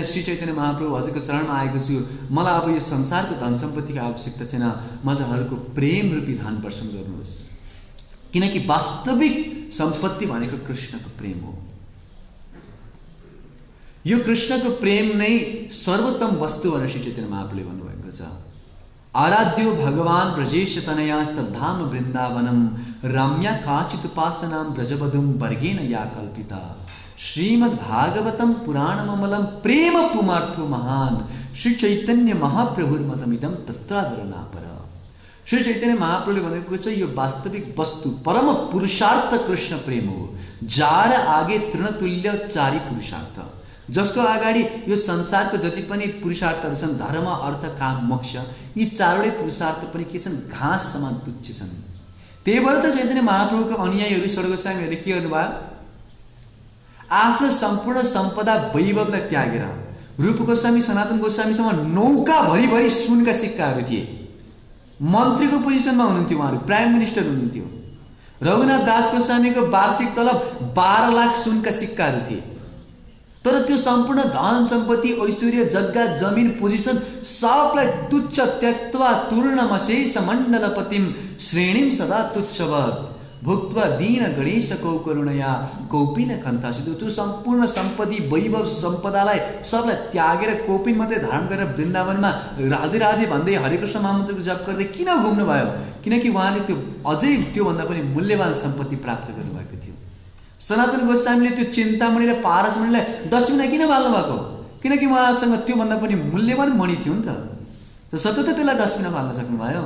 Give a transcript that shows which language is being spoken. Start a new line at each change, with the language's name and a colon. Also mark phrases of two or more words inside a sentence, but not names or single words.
Nepali: श्री चैतन्य महाप्रभु हजुरको चरणमा आएको छु, मलाई अब यो संसारको धन सम्पत्तिको आवश्यकता छैन, म हजुरहरूको प्रेम रूपी धन वर्षण गर्नुहोस्, किनकि वास्तविक सम्पत्ति भनेको कृष्णको प्रेम हो। यो कृष्णको प्रेम नै सर्वोत्तम वस्तु भनेर श्री चैतन्य महाप्रभुले भन्नुभएको छ।
Sanskrit: आराध्यो भगवान ब्रजेश तनयास्तधाम वृन्दावनम, रम्या काचित उपासनां ब्रजवधुम वर्गेन या कल्पिता, श्रीमद्भागवतम पुराणममलम प्रेम पुमार्थो महान, श्री चैतन्य महाप्रभुर्मतमिदं तत्रादरनापर।
Nepali: श्री चैतन्य महाप्रभुले भनेको छ यो वास्तविक वस्तु परम पुरुषार्थ कृष्ण प्रेम हो,
Bangla: যার আগে তৃণতুল্য চারি পুরুষার্থ,
Nepali: जसको अगाडि यो संसारको जति पनि पुरुषार्थहरू छन्, धर्म अर्थ काम मोक्ष, यी चारवटै पुरुषार्थ पनि के छन्, घाँस समान तुच्छ छन्। त्यही भएर त चैतन्य महाप्रभुको अनुयायीहरू सर्वगोस्वामीहरूले के गर्नुभयो, आफ्नो सम्पूर्ण सम्पदा वैभवलाई त्यागेर, रूप गोस्वामी सनातन गोस्वामीसँग नौका भरिभरि सुनका सिक्काहरू थिए, मन्त्रीको पोजिसनमा हुनुहुन्थ्यो, उहाँहरू
English: prime minister
Nepali: हुनुहुन्थ्यो। रघुनाथ दास गोस्वामीको वार्षिक तलब 12 लाख सुनका सिक्काहरू थिए। तर त्यो सम्पूर्ण धन सम्पत्ति, ऐश्वर्य, जग्गा, जमिन, पोजिसन सबलाई तुच्छ
Sanskrit: त्यक्त्वा तूर्णमशेष मण्डलपतिम श्रेणीम सदा तुच्छवत् भुक्त्वा दीन गणेश कौ करुणया कौपिन कन्थासित।
Nepali: त्यो सम्पूर्ण सम्पत्ति, वैभव, सम्पदालाई सबलाई त्यागेर कौपिन मात्रै धारण गरेर वृन्दावनमा राधे राधे भन्दै हरे कृष्ण महामन्त्रको जप गर्दै किन घुम्नुभयो? किनकि उहाँले त्यो अझै त्योभन्दा पनि मूल्यवान सम्पत्ति प्राप्त गर्नुभएको थियो। सनातन गोस्वामीले त्यो चिन्तामणि र पारसमणिलाई डस्टबिनमा किन बाल्नु भएको? किनकि उहाँसँग त्योभन्दा पनि मूल्यवान मणि थियो नि त सतत त्यसलाई डस्टबिनमा बाल्न सक्नुभयो।